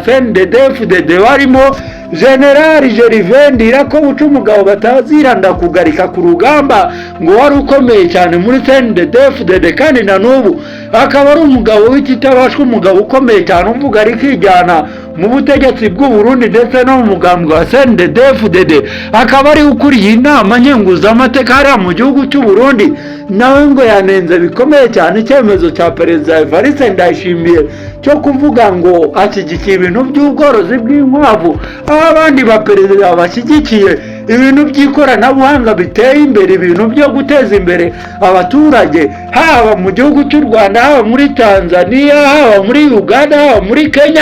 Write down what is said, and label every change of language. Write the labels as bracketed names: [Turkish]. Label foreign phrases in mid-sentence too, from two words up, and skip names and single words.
[Kinyarwanda] CNDD-FDD barimo General Gervais Ndirakobuca, umugabo bataziranda kugarika ku rugamba, ngo wari ukomeye cyane muri CNDD-FDD, kandi na n'ubu akaba ari umugabo w'ikitabashwa, umugabo ukomeye cyane uvuga ari kwijyana mu butegetsi bw'u Burundi ndetse no mu mugambi wa CNDD-FDD, akaba ari ukuriye inama nkenguzamateka hariya mu gihugu cy'u Burundi. Nawe ngo yanenze bikomeye cyane icyemezo cya Perezida Evariste Ndayishimiye cyo kuvuga ngo ashyigikiye ibintu by'ubworozi bw'inkwavu, aho abandi baperezida bashyigikiye ibintu by'ikoranabuhanga biteye imbere, ibintu byo guteza imbere abaturage, haba mu gihugu cy'u Rwanda, haba muri Tanzania, haba muri Uganda, haba muri Kenya.